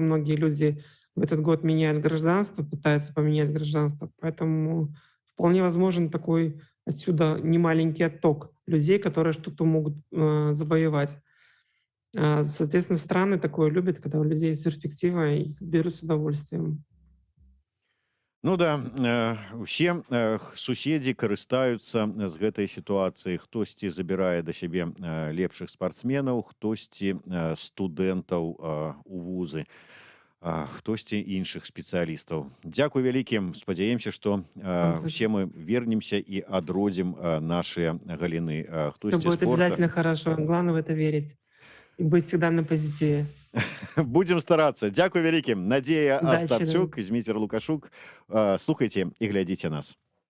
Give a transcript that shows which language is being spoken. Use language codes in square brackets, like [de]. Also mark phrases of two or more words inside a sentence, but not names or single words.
[ru] Многие люди в этот год меняют гражданство, пытаются поменять гражданство. Поэтому вполне возможен такой отсюда немаленький отток людей, которые что-то могут завоевать. Соответственно, страны такое любят, когда у людей есть перспектива и берут с удовольствием. [be] Ну да, усе суседзі карыстаюцца з гэтай сітуацыі. Хтосьці забірае да сябе лепшых спартсменаў, хтосьці студэнтаў у вузы, хтосьці іншых спецыялістаў. Дзякуй вялікім. Спадзяемся, што [ru] все мы вернемся [be] і адродзім нашыя галіны. [ru] Все будет обязательно хорошо. Главное в это верить и быть всегда на позитиве. Будем стараться. [be] Дзякуй вялікім. Надзея [ru] Удачи, [be] Астапчук, Зміцер Лукашук. Слухайте і глядзіце нас.